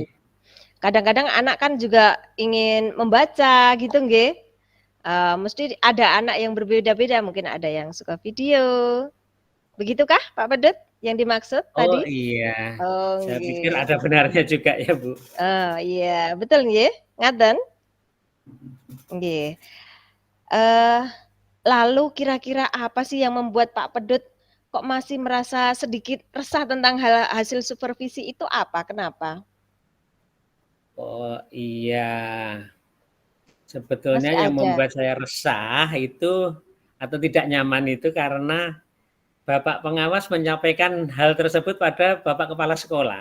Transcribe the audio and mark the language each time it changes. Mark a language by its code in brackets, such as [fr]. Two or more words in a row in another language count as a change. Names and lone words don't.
[id] Kadang-kadang anak kan juga ingin membaca gitu nggih, mesti ada anak yang berbeda-beda, mungkin ada yang suka video, begitukah Pak Pedut yang dimaksud oh tadi? iya, Oh saya pikir nggih, ada benarnya juga ya, Bu. oh iya, betul nggih, ngaten? Nggih, eee, lalu kira-kira apa sih yang membuat Pak Pedut kok masih merasa sedikit resah tentang hasil supervisi itu apa? Kenapa? Oh iya, sebetulnya Masih yang ada? membuat saya resah itu atau tidak nyaman itu karena Bapak pengawas menyampaikan hal tersebut pada Bapak kepala sekolah,